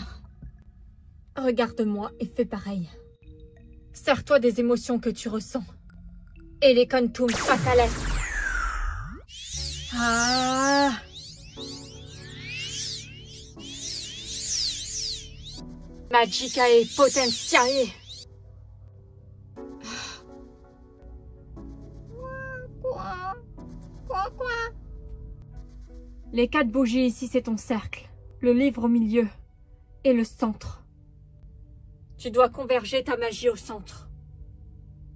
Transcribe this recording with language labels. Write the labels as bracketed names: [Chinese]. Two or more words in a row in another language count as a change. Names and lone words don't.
[French] Regarde-moi et fais pareil. Sers-toi des émotions que tu ressens. [Latin] Elecontum Fatalis. Ah! Magicae Potentiae. [French] Quoi? Les 4 bougies ici, c'est ton cercle. Le livre au milieu et le centre. Tu dois converger ta magie au centre.